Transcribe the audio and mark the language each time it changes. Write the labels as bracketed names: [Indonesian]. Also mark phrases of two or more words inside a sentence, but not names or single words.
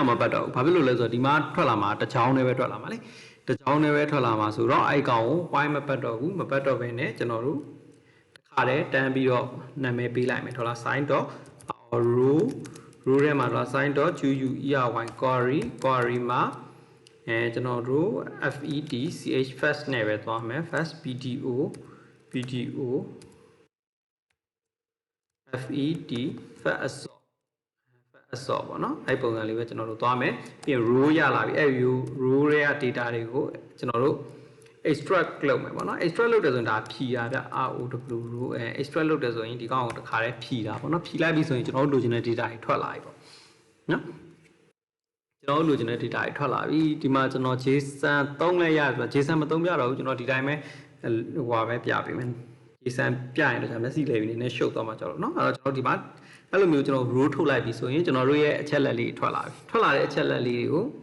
[Burmese] တော့မပတ်တော့ဘူးဘာဖြစ်လို့လဲဆိုတော့ဒီမှာထွက်လာမှာတစ်ချောင်းနဲ့ပဲထွက်လာမှာလေတစ်ချောင်းနဲ့ပဲထွက်လာမှာဆိုတော့အဲ့ကောင့်ကို point မပတ်တော့ဘူးမပတ်တော့ဘဲနဲ့ကျွန်တော်တို့တစ်ခါတည်းတန်းပြီးတော့နာမည်ပေးလိုက်မယ်$sign တော့ row ထဲမှာ$sign တော့ query query မှာကျွန်တော်တို့ [English] fetch first [Burmese] နဲ့ပဲသွားမယ် [English] first pdo fed first assault [Burmese] ပေါ့နော်အဲ့ပုံစံလေးပဲကျွန်တော်တို့သွားမယ်ပြီးရင် row ရလာပြီအဲ့ row ရဲ့ data တွေကိုကျွန်တော်တို့ extract လုပ်မယ်ပေါ့နော် extract လုပ်တယ်ဆိုရင်ဒါဖြီတာဗျ [English] row extract [Burmese] လုပ်တယ်ဆိုရင်ဒီကောင်ကိုတစ်ခါတည်းဖြီတာပေါ့နော်ဖြီလိုက်ပြီဆိုရင်ကျွန်တော်တို့လိုချင်တဲ့ data တွေထွက်လာပြီပေါ့နော်ကျွန်တော်တို့လိုချင်တဲ့ data တွေထွက်လာပြီဒီမှာကျွန်တော် JSON သုံးလဲရဆိုတော့ JSON မသုံးပြတော့ဘူးကျွန်တော်ဒီတိုင်းပဲဟိုပါပဲပြပေးမယ် JSON ပြရင်တော့ကျွန်တော်မျက်စိလဲပြီးနည်းနည်းရှုပ်သွားမှာကြောက်လို့เนาะအဲ့တော့ကျွန်တော်ဒီမှာအဲ့လိုမျိုးကျွန်တော် row ထုတ်လိုက်ပြီဆိုရင်ကျွန်တော်တို့ရဲ့အချက်လက်လေးထွက်လာပြီထွက်လာတဲ့အချက်လက်လေးတွေကို